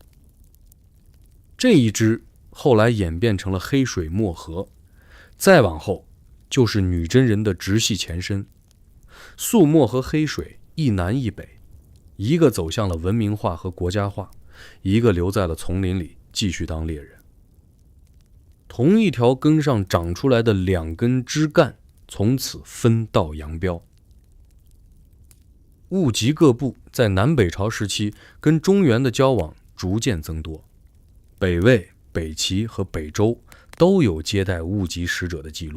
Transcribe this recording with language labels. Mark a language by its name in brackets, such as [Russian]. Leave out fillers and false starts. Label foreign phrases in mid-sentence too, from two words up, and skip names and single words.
[Chinese] 這一支後來演變成了黑水漠河，再往後就是女真人的直系前身。肃漠和黑水一南一北，一個走向了文明化和國家化，一個留在了叢林裡繼續當獵人。同一條根上長出來的2根枝幹，從此分道揚鑣。務吉各部在南北朝時期跟中原的交往逐漸增多，北魏、北齊和北周都有接待務吉使者的記錄。